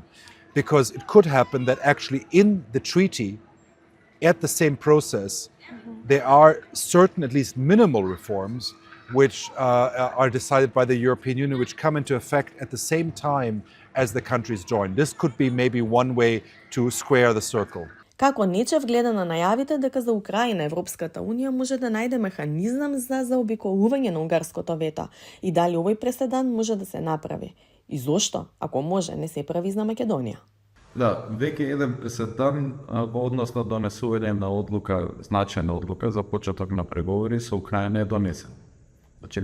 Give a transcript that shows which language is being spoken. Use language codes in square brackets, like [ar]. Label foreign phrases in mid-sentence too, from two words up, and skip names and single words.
[en] Because it could happen that actually in the treaty, at the same process, there are certain, at least minimal reforms, which are decided by the European Union, which come into effect at the same time as the countries join. This could be maybe one way to square the circle. [mk] Како Нечев гледа на најавите дека за Украина Европската Унија може да најде механизам за заобиколување на унгарското вето и дали овој преседан може да се направи? И зошто, ако може, не се прави за Македонија? Да, веќе еден преседан во однос на донесување на одлука, значајна одлука за почеток на преговори со Украина е донесен.